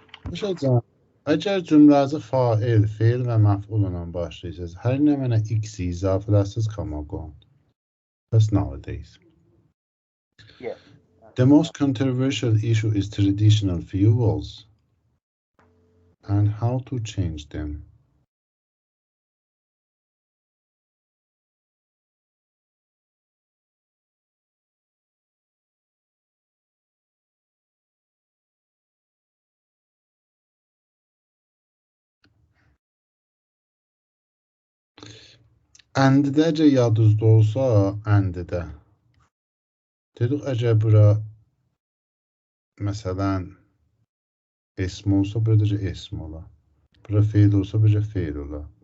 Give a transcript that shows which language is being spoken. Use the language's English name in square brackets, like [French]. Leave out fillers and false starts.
[Azerbaijani] Başa əgər cümlənizi fail, feil və məf'ulla başlayacağız, hər nə mənə x izafələsiz comma qoyun. [English] That's nowadays. Yeah. The most controversial issue is traditional fuels and how to change them. [Azerbaijani] Əndidə əgər yadınızda olsa, əndidə. Dedik, əgər bura məsələn esm olsa, burada esm ola. Bura feil olsa, burada feil ola.